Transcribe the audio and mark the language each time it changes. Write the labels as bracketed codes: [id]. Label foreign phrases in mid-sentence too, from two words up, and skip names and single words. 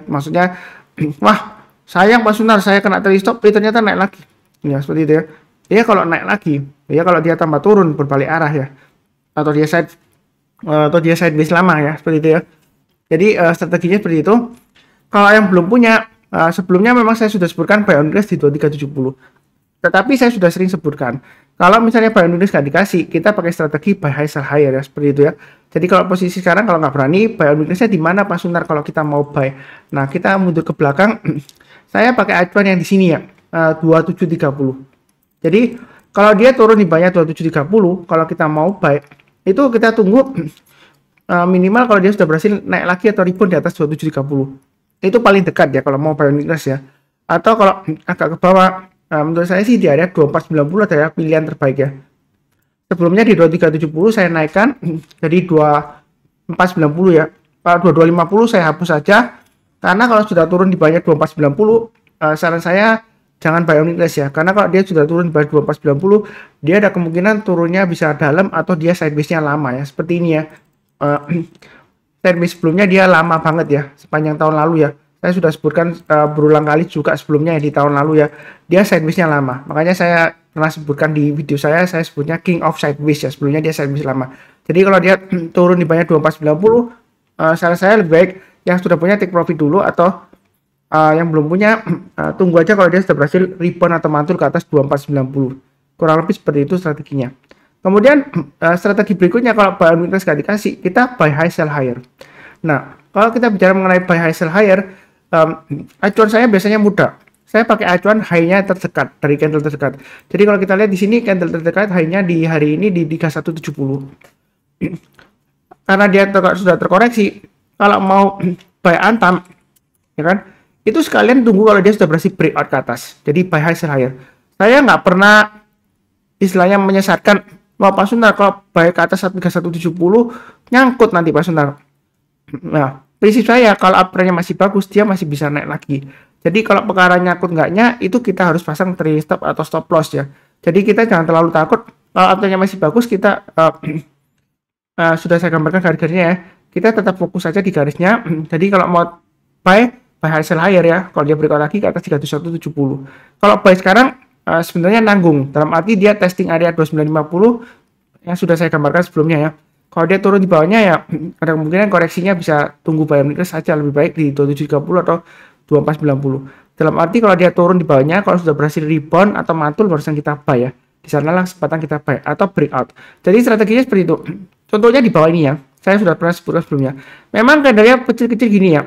[id] Maksudnya, wah sayang Pak Sunar, saya kena [en] trading stop, [id] ternyata naik lagi. Ya seperti itu ya. Ya kalau naik lagi, ya kalau dia tambah turun berbalik arah ya, atau dia sideways lama ya, seperti itu ya. Jadi strateginya seperti itu. Kalau yang belum punya, sebelumnya memang saya sudah sebutkan [en] buy on risk [id] di 2370. Tetapi saya sudah sering sebutkan, kalau misalnya [en] buy on risk [id] nggak dikasih, kita pakai strategi [en] buy high sell higher [id] ya, seperti itu ya. Jadi kalau posisi sekarang kalau nggak berani, [en] buy on risk-nya [id] di mana Pak Sunar kalau kita mau buy? Nah kita mundur ke belakang, saya pakai acuan yang di sini ya, 2730. Jadi kalau dia turun di bawahnya 2730, kalau kita mau buy, itu kita tunggu minimal kalau dia sudah berhasil naik lagi atau rebound di atas 2730. Itu paling dekat ya kalau mau [en] buy on risk [id] ya. Atau kalau agak ke bawah, menurut saya sih di area 2490 adalah pilihan terbaik ya. Sebelumnya di 2370 saya naikkan jadi 2490 ya. Kalau 2250 saya hapus saja, karena kalau sudah turun di bawahnya 2490, saran saya jangan [en] buy on risk [id] ya. Karena kalau dia sudah turun di bawah 2490, dia ada kemungkinan turunnya bisa dalam atau dia sideways-nya lama ya. Seperti ini ya. Sideways sebelumnya dia lama banget ya, sepanjang tahun lalu ya. Saya sudah sebutkan berulang kali juga sebelumnya ya, di tahun lalu ya. Dia sideways-nya lama. Makanya saya pernah sebutkan di video saya sebutnya King of Sideways ya. Sebelumnya dia sideways lama. Jadi kalau dia turun di bawahnya 2490, saran saya lebih baik yang sudah punya take profit dulu, atau yang belum punya tunggu aja kalau dia sudah berhasil rebound atau mantul ke atas 2490. Kurang lebih seperti itu strateginya. Kemudian strategi berikutnya, kalau [en] buy on risk [id] nggak dikasih, kita [en] buy high sell higher. [id] Nah kalau kita bicara mengenai [en] buy high sell higher, [id] acuan saya biasanya mudah. saya pakai acuan high-nya terdekat dari candle terdekat. Jadi kalau kita lihat di sini candle terdekat high-nya di hari ini di 3170. Karena dia sudah terkoreksi, kalau mau buy Antam, ya kan? Itu sekalian tunggu kalau dia sudah berhasil breakout ke atas. Jadi [en] buy high sell higher. [id] Saya nggak pernah istilahnya menyesatkan, wah Pak Sunar kalau buy ke atas 3170 nyangkut nanti Pak Sunar. Nah, prinsip saya kalau uptrendnya masih bagus, dia masih bisa naik lagi. Jadi kalau perkara nyangkut enggaknya, itu kita harus pasang [en] trailing stop [id] atau [en] stop loss [id] ya. Jadi kita jangan terlalu takut, kalau uptrendnya masih bagus, kita sudah saya gambarkan garis-garisnya ya. Kita tetap fokus saja di garisnya. Jadi kalau mau [en] buy high sell higher [id] ya, kalau dia breakout lagi ke atas 3170. Kalau buy sekarang sebenarnya nanggung, dalam arti dia testing area 2950 yang sudah saya gambarkan sebelumnya ya. Kalau dia turun di bawahnya ya ada kemungkinan koreksinya bisa tunggu [en] buy and [id] saja, lebih baik di 2730 atau 2490. Dalam arti kalau dia turun di bawahnya, kalau sudah berhasil rebound atau mantul barusan kita buy ya. Di sanalah kesempatan kita buy atau breakout. Jadi strateginya seperti itu. Contohnya di bawah ini ya. Saya sudah pernah sebutkan sebelumnya. Memang candlenya kecil-kecil gini ya.